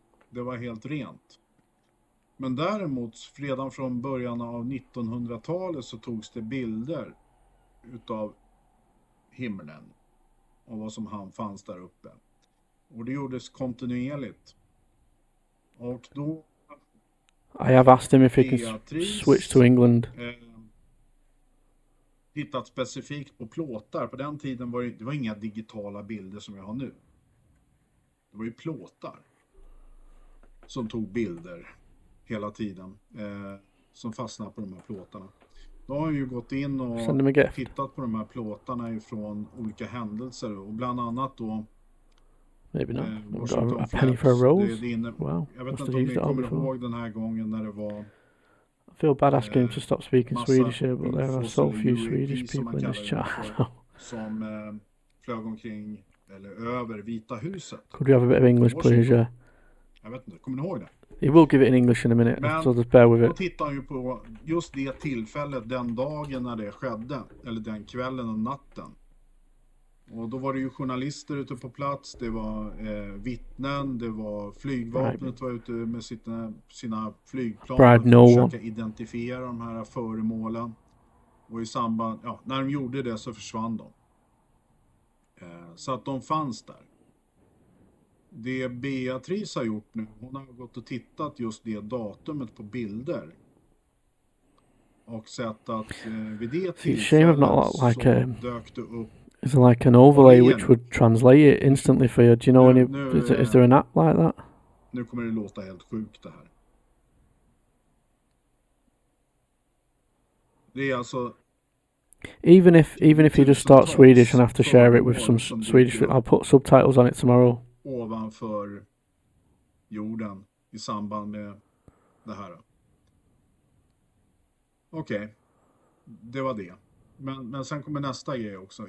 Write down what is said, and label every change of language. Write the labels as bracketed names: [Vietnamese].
[Swedish] Det var helt rent. Men däremot redan från början av 1900-talet så togs det bilder utav himlen och vad som fanns där uppe. Och det gjordes kontinuerligt. Och då [English] I have asked him if he can switch to England. [Swedish] Hittat specifikt på plåtar. På den tiden var det var inga digitala bilder som jag har nu. Det var ju plåtar som tog bilder hela tiden, som fastnar på de här plåtarna. Då har jag ju gått in och tittat på de här plåtarna ifrån olika händelser, och bland annat då [English] Maybe not. A penny for a rose? Wow. [Swedish] Jag vet inte om ni kommer ihåg den här gången när det var... [English] I feel bad asking him to stop speaking Swedish here, but there are so few Swedish people in this chat. [Swedish] Som flög omkring, eller över Vita huset. [English] Could you have a bit of English, please? Yeah. [Swedish] Jag vet inte, kommer ni ihåg det? [English] He will give it in English in a minute, [Swedish] men [English] so just bear with it. [Swedish] Då tittar han ju på just det tillfället, den dagen när det skedde, eller den kvällen och natten. Och då var det ju journalister ute på plats, det var vittnen, det var flygvapnet var ute med sina flygplan för att försöka identifiera de här föremålen. Och i samband, ja, när de gjorde det så försvann de. Så att de fanns där. Det Beatrice har gjort nu, hon har gått och tittat just det datumet på bilder. Och sett att vid det tillfället så dök det upp. [English] Is there like an overlay which would translate it instantly for you? Do you know any? Is there an app like that? [Swedish] Nu kommer det låta helt sjukt det här. Det är alltså. [English] Even if you just start Swedish and have to share it with some Swedish, I'll put subtitles on it tomorrow. [Swedish] Ovanför jorden i samband med det här. Okej. Det var det. Men sen kommer nästa grej också.